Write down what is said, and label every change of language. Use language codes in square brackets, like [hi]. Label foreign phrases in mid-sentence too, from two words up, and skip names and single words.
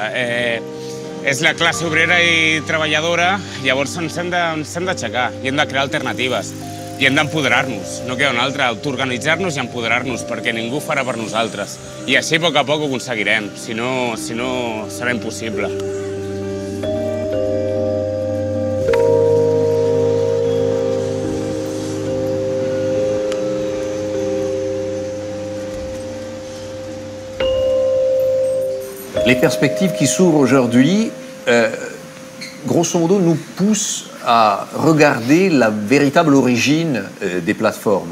[ca] És la classe obrera i treballadora, llavors ens hem d'aixecar i hem de crear alternatives. I hem d'empoderar-nos, no queda una altra, autoorganitzar-nos i empoderar-nos, perquè ningú farà per nosaltres. I així a poc ho aconseguirem, si no serà impossible. [fr] Les perspectives qui s'ouvrent aujourd'hui, grosso modo, nous poussent à regarder la véritable origine des plateformes.